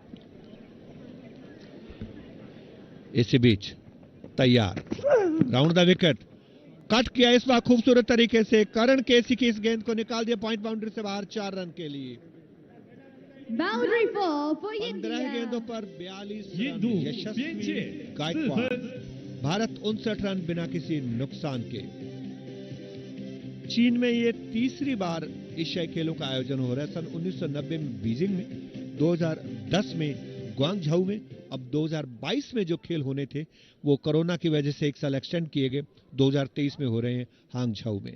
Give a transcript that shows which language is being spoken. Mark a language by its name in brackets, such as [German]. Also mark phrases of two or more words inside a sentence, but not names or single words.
[Hindi] इसी बीच तैयार, [English] round the wicket, [Hindi] कट किया इस बार खूबसूरत तरीके से करण केसी की इस गेंद को निकाल दिया [English] point boundary [Hindi] से बाहर 4 रन के लिए। [English] Boundary for [Hindi] 15 गेंदों पर 42 [Chinese] 印度边界 [Hindi] गायकवाड़। भारत 59 रन बिना किसी नुकसान के। चीन में ये तीसरी बार एशियाई खेलों का आयोजन हो रहा है। सन 1990 में बीजिंग में, 2010 में ग्वांगझाऊ में, अब 2022 में जो खेल होने थे वो कोरोना की वजह से एक साल एक्सटेंड किए गए, 2023 में हो रहे हैं हांगझाऊ में।